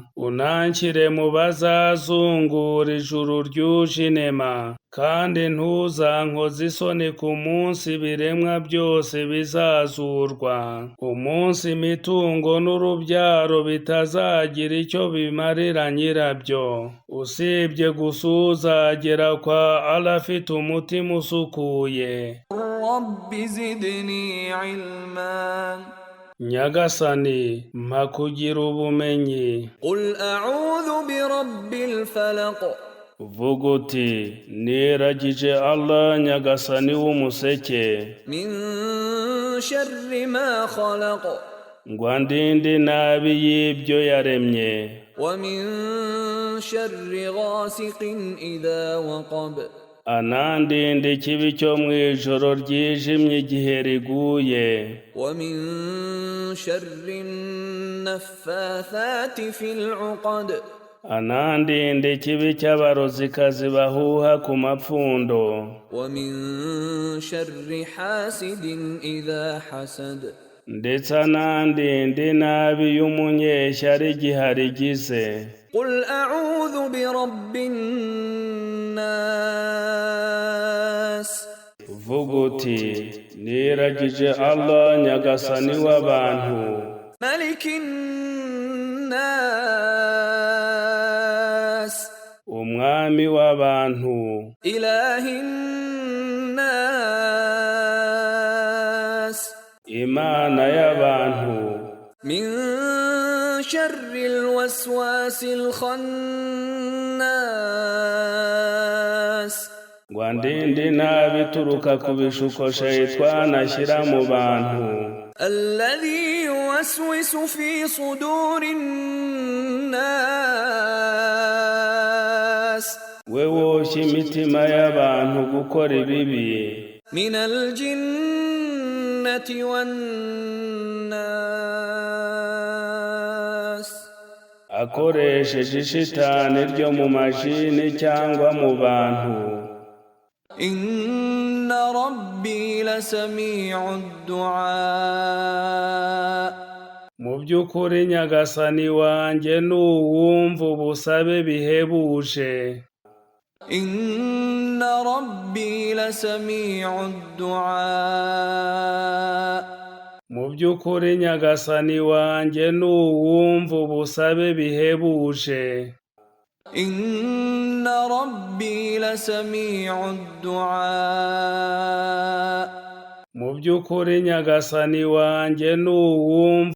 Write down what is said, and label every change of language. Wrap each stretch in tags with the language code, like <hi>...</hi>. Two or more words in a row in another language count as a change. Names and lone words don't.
<rw>Unanshyire mu bazazungura ijuru ryuje inema, kandi ntuzankoze isoni ku munsi ibiremwa byose bizazurwa, umunsi imitungo n'urubyaro bitazagira icyo bimarira nyirabyo, usibye gusa uzagera kwa Allah afite umutima usukuye.</rw> <ar>رب زدني علما.</ar> <rw>Nyagasani, mpa kugira ubumenyi.</rw> <ar>قل أعوذ برب الفلق.</ar> <rw>Vuga uti, niragije Allah Nyagasani w'umuseke.</rw> <ar>من شر ما خلق.</ar> <rw>Ngo andinde nabi y'ibyo yaremye.</rw> <ar>ومن شر غاسق إذا وقب.</ar> <rw>Anandinde ikibi cyo mu ijoro ryijimye igihe riguye.</rw> <ar>ومن شر النفاثات في العقد.</ar> <rw>Anandinde ikibi cy'abarozikazi bahuha ku mapfundo.</rw> <ar>ومن شر حاسد إذا حسد.</ar> <rw>Ndetse anandinde nabi y'umunyeshyari igihe arigize.</rw> <ar>قل أعوذ برب الناس.</ar> <rw>Vuga uti, niragije Allah Nyagasani w'abantu.</rw> <ar>ملك الناس.</ar> <rw>Umwami w'abantu.</rw> <ar>إله الناس.</ar> <rw>Imana y'abantu.</rw> <ar>من شر الوسواس الخناس.</ar> <rw>wandinde inabi ituruka ku bishuko shayitani ashyira mu bantu.</rw> <ar>الذي يوسوس في صدور الناس</ar> <rw>we woshya imitima y'abantu gukora ibibi.</rw> <ar>من الجنة والناس</ar> <rw>akoresheje ishitani ryo mu mashini cyangwa mu bantu.</rw> <ar>إن ربي لسميع الدعاء</ar> <rw>mu by'ukuri nyagasani wanjye ni uwumva ubusabe bihebuje.</rw> <ar>إن ربي لسميع الدعاء</ar> <rw>mu by'ukuri nyagasani wanjye ni uwumva ubusabe bihebuje.</rw> <ar>إن ربي لسميع الدعاء</ar> <rw>mu by'ukuri nyagasani wanjye ni uwumva</rw>